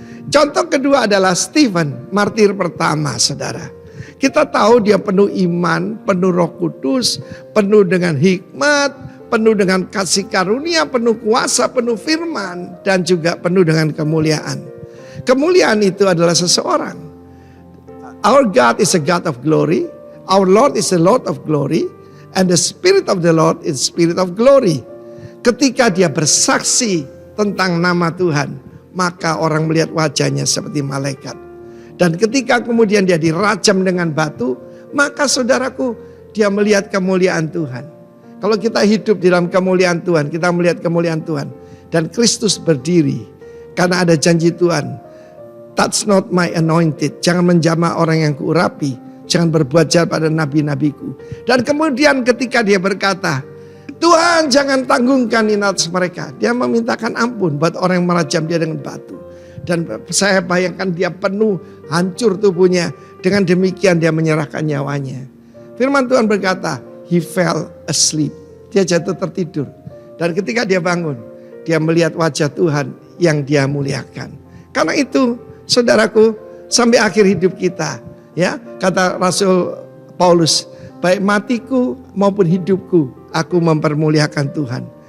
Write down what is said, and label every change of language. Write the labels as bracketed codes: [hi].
[id] Contoh kedua adalah Stephen, martir pertama saudara. Kita tahu dia penuh iman, penuh Roh Kudus, penuh dengan hikmat, penuh dengan kasih karunia, penuh kuasa, penuh firman, dan juga penuh dengan kemuliaan. Kemuliaan itu adalah seseorang. [en] Our God is a God of glory, our Lord is a Lord of glory, and the Spirit of the Lord is Spirit of glory. [id] Ketika dia bersaksi tentang nama Tuhan, maka orang melihat wajahnya seperti malaikat. Dan ketika kemudian dia dirajam dengan batu, maka saudaraku, dia melihat kemuliaan Tuhan. Kalau kita hidup di dalam kemuliaan Tuhan, kita melihat kemuliaan Tuhan. Dan Kristus berdiri, karena ada janji Tuhan. [en] Touch not my anointed, [id] jangan menjamah orang yang kuurapi, jangan berbuat jahat pada nabi-nabiku. Dan kemudian ketika dia berkata, Tuhan jangan tanggungkan ini atas mereka. Dia memintakan ampun buat orang yang merajam dia dengan batu. Dan saya bayangkan dia penuh, hancur tubuhnya. Dengan demikian dia menyerahkan nyawanya. Firman Tuhan berkata, [en] he fell asleep. [id] Dia jatuh tertidur. Dan ketika dia bangun, dia melihat wajah Tuhan yang dia muliakan. Karena itu, saudaraku, sampai akhir hidup kita, ya, kata Rasul Paulus, baik matiku maupun hidupku, aku mempermuliakan Tuhan.